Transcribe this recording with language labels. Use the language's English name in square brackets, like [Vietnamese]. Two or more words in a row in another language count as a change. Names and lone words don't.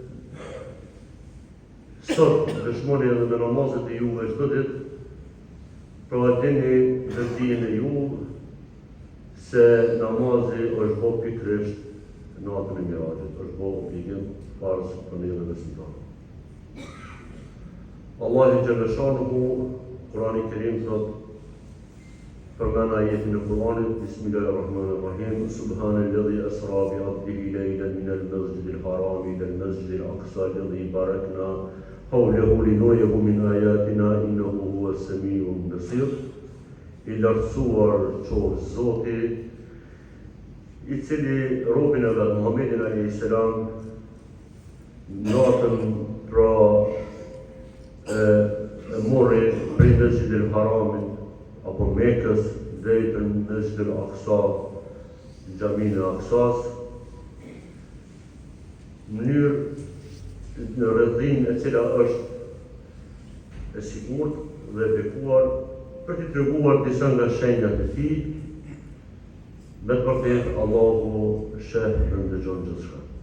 [Albanian] sot dëshmoni edhe me namazet e juve çdo ditë, pra dini dhe dijen e ju se namazi është bo pikërisht natën e Mirajit, është bo obligim farz për ne dhe besimtarë. Allahu xhaleshanuhu Kurani Kerim thot, përmend ajetin e Kuranit, Bismillahirrahmanirrahim, [Arabic] سبحان الذي أسرى بعبده ليلا من المسجد الحرام إلى المسجد الأقصى الذي باركنا حوله لنريه من آياتنا إنه هو السميع البصير. [Albanian] I lartësuar qoftë Zoti, i cili robën e vet Muhammedin alayhis salam natën pra mori prej Mescidil Haramit apo Mekës drejt në Mescidil Aqsa, xhaminë e Aqsas, në mënyrë në rrëdhin e cila është e sigurt dhe bekuar për t'i treguar disa nga shenjat e tij, me të vërtetë Allahu sheh dhe ndëgjon gjithçka.